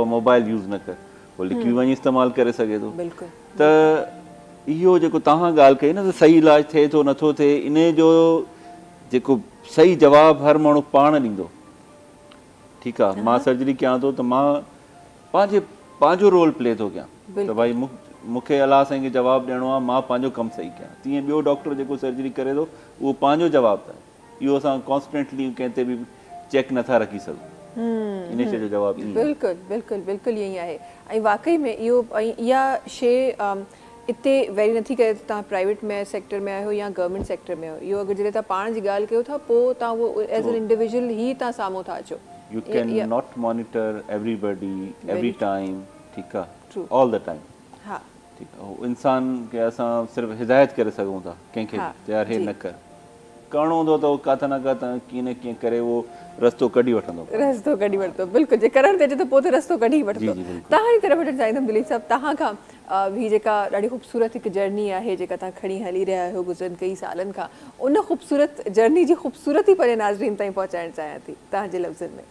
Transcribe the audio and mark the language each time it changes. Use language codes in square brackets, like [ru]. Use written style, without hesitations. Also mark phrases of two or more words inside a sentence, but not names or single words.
[en] mobile use [sd] न कर पोइ लिखी वञी इस्तेमालु करे सघे थो त इहो जेको तव्हां ॻाल्हि कई न त सही इलाजु थिए थो नथो थिए इन जो जेको सही जवाबु हर माण्हू पाण ॾींदो ठीकु आहे मां सर्जरी कयां थो त मां पंहिंजो [en] role play [sd] थो कयां त भाई मूंखे अलाह साईं खे जवाबु ॾियणो आहे मां पंहिंजो कमु सही कयां तीअं ॿियो डॉक्टर जेको सर्जरी करे थो उहो पंहिंजो जवाबु आहे इहो असां कॉन्स्टेंटली कंहिं ते बि चेक नथा रखी सघूं इन शइ जो जवाबु बिल्कुलु ईअं ई आहे ऐं वाक़ई में इहो इहा शइ इते वेरी नथी करे तव्हां प्राइवेट में सेक्टर में आहियो या [en] government sector [sd] में आहियो इहो अगरि जॾहिं तव्हां पाण जी ॻाल्हि कयो था पोइ तव्हां उहो [en] as an individual [sd] ई तव्हां साम्हूं था अचो [en] You cannot monitor everybody every time [sd] ठीकु आहे [en] all the time [sd] हा ठीकु आहे इंसान खे असां सिर्फ़ु हिदायत करे सघूं था कंहिंखे यार हे न कर करिणो हूंदो त उहो किथे न किथे कीअं न कीअं करे उहो रस्तो कढी वठंदो बिल्कुलु जे करणु थिए त पोइ त रस्तो कढी वठंदो तव्हांजी तरफ़ वठणु चाहींदमि दिलीप साहिबु तव्हां खां हीअ जेका ॾाढी ख़ूबसूरत हिकु जर्नी आहे जेका तव्हां खणी हली रहिया आहियो गुज़िरनि कई सालनि खां उन ख़ूबसूरत जर्नी जी ख़ूबसूरती पंहिंजे नाज़रीन ताईं पहुचाइणु चाहियां थी तव्हांजे लफ़्ज़नि में